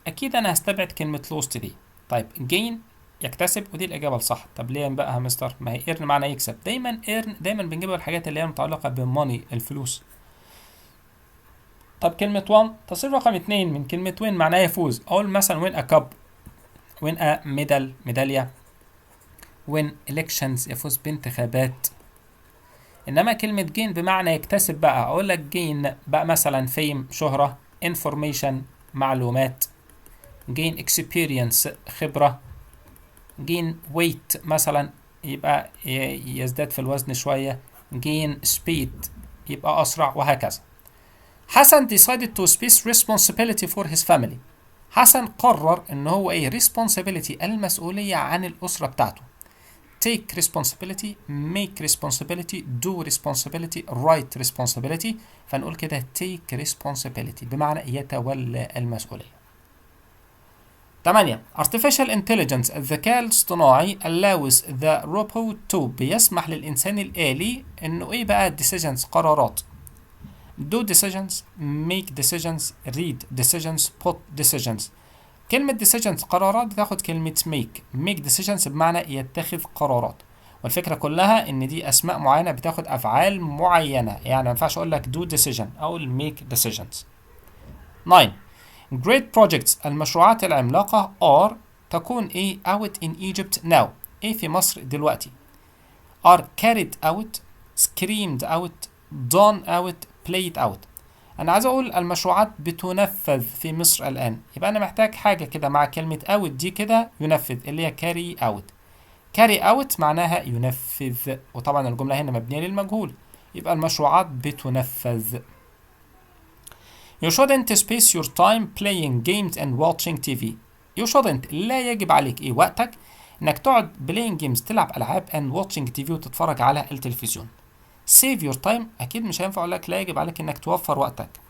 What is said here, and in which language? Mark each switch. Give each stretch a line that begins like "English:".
Arabic: أكيد أنا هستبعد كلمة lost دي. طيب gain يكتسب ودي الإجابة الصح. طب ليه بقى يا مستر؟ ما هي earn معنى يكسب. دايما earn دايما بنجيبها الحاجات اللي هي متعلقة بالموني الفلوس. طب كلمة won تصير رقم 2 من كلمة win معناها يفوز.
English: أقول مثلا win a cup، win a medal ميدالية، win elections
Arabic: يفوز بانتخابات. انما كلمة gain بمعنى يكتسب بقى، اقول لك gain بقى مثلا fame شهرة، information معلومات، gain experience خبرة، gain weight مثلا يبقى يزداد في الوزن شوية، gain speed يبقى أسرع، وهكذا.
English: حسن decided to space responsibility for his family.
Arabic: حسن قرر ان هو responsibility المسؤولية عن الأسرة بتاعته.
English: take responsibility، make responsibility، do responsibility، write responsibility.
Arabic: فنقول كده take responsibility بمعنى يتولى المسؤولية. 8. artificial intelligence الذكاء الاصطناعي
English: allows the robot to
Arabic: بيسمح للإنسان الآلي إنه بقى decisions قرارات.
English: do decisions، make decisions، read decisions، put decisions.
Arabic: كلمة decisions قرارات بتاخد كلمة make decisions بمعنى يتخذ قرارات. والفكرة كلها ان دي اسماء معينة بتاخد افعال معينة، يعني ما ينفعش اقول لك do decision او make decisions. 9.
English: great projects المشروعات العملاقة are تكون out in Egypt now
Arabic: في مصر دلوقتي.
English: are carried out، screamed out، done out، played out.
Arabic: أنا عايز أقول المشروعات بتنفذ في مصر الآن، يبقى أنا محتاج حاجة كده مع كلمة out دي كده ينفذ، اللي هي carry out. carry out معناها ينفذ، وطبعا الجملة هنا مبنية للمجهول، يبقى المشروعات بتنفذ.
English: You shouldn't space your time playing games and watching TV.
Arabic: You shouldn't لا يجب عليك وقتك إنك تقعد
English: playing games
Arabic: تلعب ألعاب
English: and watching TV
Arabic: وتتفرج على التلفزيون. save your time أكيد مش هينفع أقول لك لا يجب عليك إنك توفر وقتك.